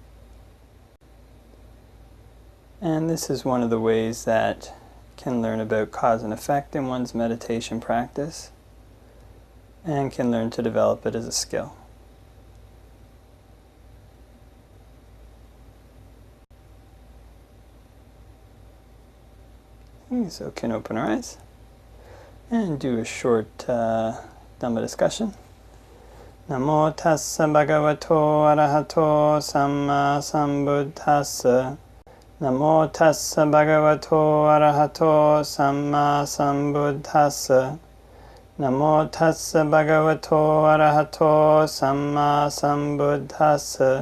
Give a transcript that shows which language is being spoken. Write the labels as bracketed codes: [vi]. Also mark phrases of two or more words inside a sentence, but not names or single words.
[en] And this is one of the ways that can learn about cause and effect in one's meditation practice, and can learn to develop it as a skill. So can open our eyes and do a short Dhamma discussion. [pi] Namo tassa bhagavato arahato samma sambuddhassa. Namo tassa bhagavato arahato samma sambuddhassa. Namo tassa bhagavato arahato samma sambuddhassa.